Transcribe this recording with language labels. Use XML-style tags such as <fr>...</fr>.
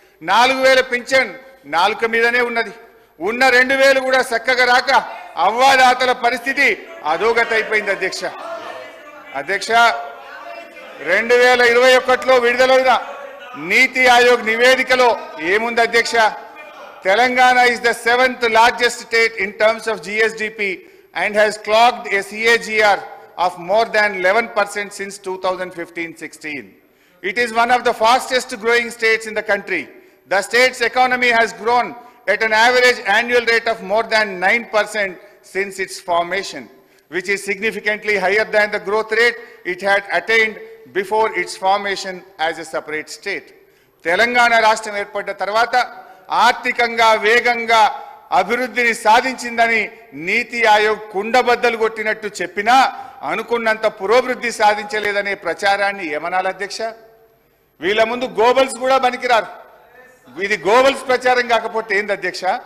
<te>4000 pension నాలుక మీదనే ఉన్నది. ఉన్న 2000 కూడా చక్కగా రాక అవ్వాదాతల పరిస్థితి అధోగతి అయిపోయింది అధ్యక్ష. 2021లో విడుదలైన నీతి ఆయోగ్ నివేదికలో ఏముంది అధ్యక్ష?</te> <en>Telangana is the 7th largest state in terms of GSDP and has clocked a CAGR of more than 11% since 2015-16. It is one of the fastest growing states in the country. The state's economy has grown at an average annual rate of more than 9% since its formation, which is significantly higher than the growth rate it had attained before its formation as a separate state.</en> <te>Telangana రాష్ట్రం ఏర్పడ్డ తర్వాత ఆర్థికంగా వేగంగా అభివృద్ధిని సాధించిందని నీతి ఆయోగ్ కుండబద్దలు కొట్టినట్టు చెప్పినా అనుకున్నంత పురోభివృద్ధి సాధించలేదనే ప్రచారాన్ని ఏమనాలి అధ్యక్ష? వీళ్ళ ముందు గోబల్స్ కూడా పనికిరారు. ఇది గోబల్స్ ప్రచారం కాకపోతే ఏంది అధ్యక్ష?</te>